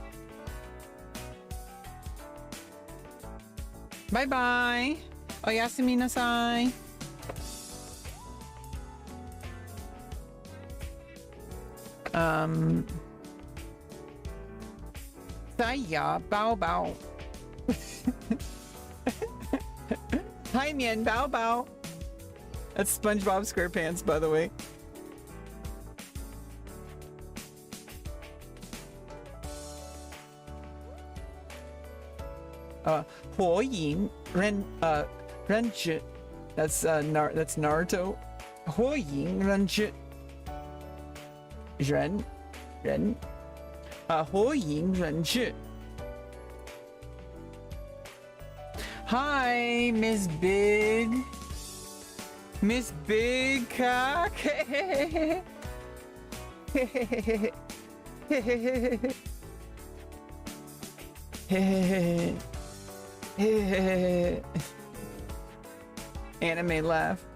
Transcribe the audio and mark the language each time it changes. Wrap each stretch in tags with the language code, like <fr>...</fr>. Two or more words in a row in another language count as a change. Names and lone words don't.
<zh>拜拜，</zh> <ja>おやすみなさい。</ja> <zh>大家宝宝，海绵宝宝。</zh> <en>That's SpongeBob SquarePants, by the way. 火影忍者 that's that's Naruto. 火影忍者火影忍者 Hi, Miss Big Cock. Anime laugh.</en>